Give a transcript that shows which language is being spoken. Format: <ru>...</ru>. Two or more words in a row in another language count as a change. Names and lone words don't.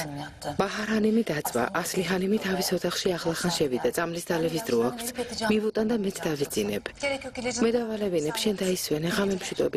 <ka>ბაჰარ ჰანიმი დაწვა. ასლი ჰანიმი თავის ოთახში ახლახან შევიდა. წამლის დალევის დრო აქვს. მივუტან და მეც დავიძინებ.</ka> <tr>Gerek yok ilacını.</tr> <ka>მე დავალევინებ, შენ დაისვენე ღამემშვიდობის.</ka>